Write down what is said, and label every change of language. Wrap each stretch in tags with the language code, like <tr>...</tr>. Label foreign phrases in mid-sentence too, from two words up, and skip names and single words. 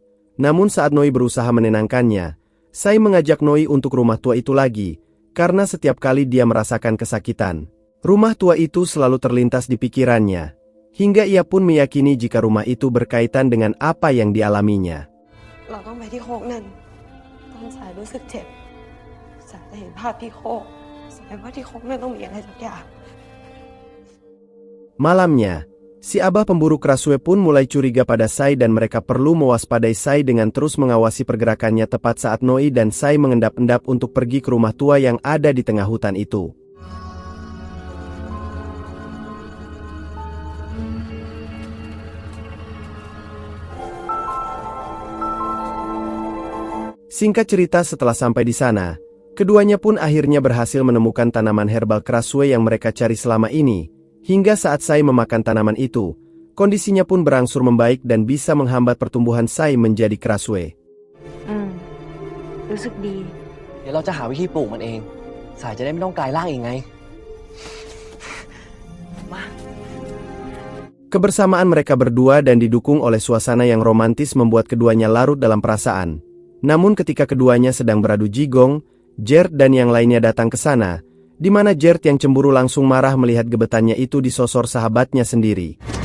<id>Namun saat Noi berusaha menenangkannya, Sai mengajak Noi untuk rumah tua itu lagi, karena setiap kali dia merasakan kesakitan, rumah tua itu selalu terlintas di pikirannya, hingga ia pun meyakini jika rumah itu berkaitan dengan apa yang dialaminya.</id> <th>เราต้องไปที่โคกนั่นตอนสายรู้สึกเจ็บสายจะเห็นภาพที่โคกแสดงว่าที่โคกนั่นต้องมีอะไรสักอย่าง</th> <id>Malamnya, si Abah pemburu Krasue pun mulai curiga pada Sai dan mereka perlu mewaspadai Sai dengan terus mengawasi pergerakannya tepat saat Noi dan Sai mengendap-endap untuk pergi ke rumah tua yang ada di tengah hutan itu. Singkat cerita, setelah sampai di sana, keduanya pun akhirnya berhasil menemukan tanaman herbal Krasue yang mereka cari selama ini. Hingga saat Sai memakan tanaman itu, kondisinya pun berangsur membaik dan bisa menghambat pertumbuhan Sai menjadi Krasue.</id> <th>รู้สึกดี เดี๋ยวเราจะหาวิธีปลูกมันเอง สายจะได้ไม่ต้องกลายร่างอีกไง</th> <id>Kebersamaan mereka berdua dan didukung oleh suasana yang romantis membuat keduanya larut dalam perasaan. Namun ketika keduanya sedang beradu jigong, Gerd dan yang lainnya datang ke sana, di mana Gerd yang cemburu langsung marah melihat gebetannya itu disosor sahabatnya sendiri.</id>